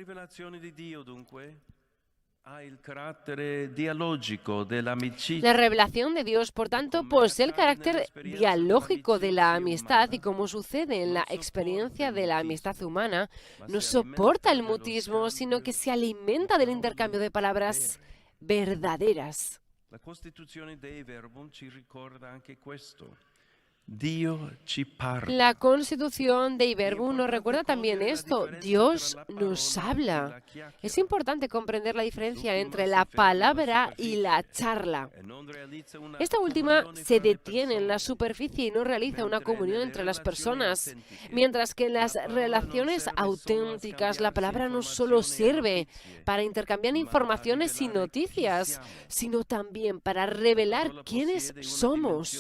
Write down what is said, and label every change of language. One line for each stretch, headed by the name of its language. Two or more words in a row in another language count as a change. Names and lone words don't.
Spanish: La revelación de Dios, por tanto, posee el carácter dialógico de la amistad y, como sucede en la experiencia de la amistad humana, no soporta el mutismo, sino que se alimenta del intercambio de palabras verdaderas.
Italian: La Costituzione Dei Verbum ci ricorda anche questo. Dio ci parla.
Spanish: La Constitución de Iberbum nos recuerda también esto. Dios nos habla. Es importante comprender la diferencia entre la palabra y la charla. Esta última se detiene en la superficie y no realiza una comunión entre las personas, mientras que en las relaciones auténticas la palabra no solo sirve para intercambiar informaciones y noticias, sino también para revelar quiénes somos.